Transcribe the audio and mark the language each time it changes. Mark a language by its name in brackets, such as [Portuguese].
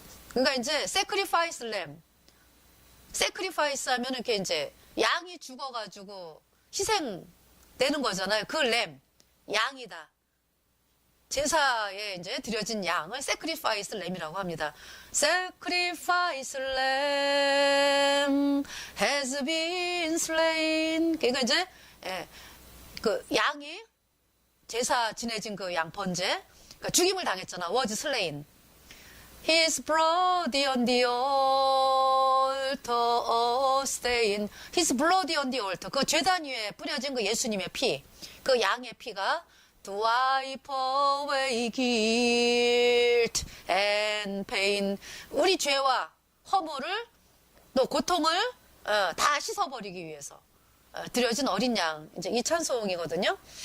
[Korean] 그러니까 이제 sacrifice lamb, sacrifice 하면 이렇게 이제 양이 죽어가지고 희생되는 거잖아요. 그 램, 양이다. 제사에 이제 드려진 양을 sacrifice lamb이라고 합니다. [English] sacrifice lamb has been slain. [Korean] 그러니까 이제 그 양이 제사 지내진 그 양 번제, 그러니까 죽임을 당했잖아. [English] was slain. His blood on the altar stain. His blood on the altar. [Korean] 그 제단 위에 뿌려진 그 예수님의 피, 그 양의 피가 [English] to wipe away guilt and pain. [Korean] 우리 죄와 허물을 또 고통을 다 씻어버리기 위해서 드려진 어린 양, 이제 이 찬송이거든요.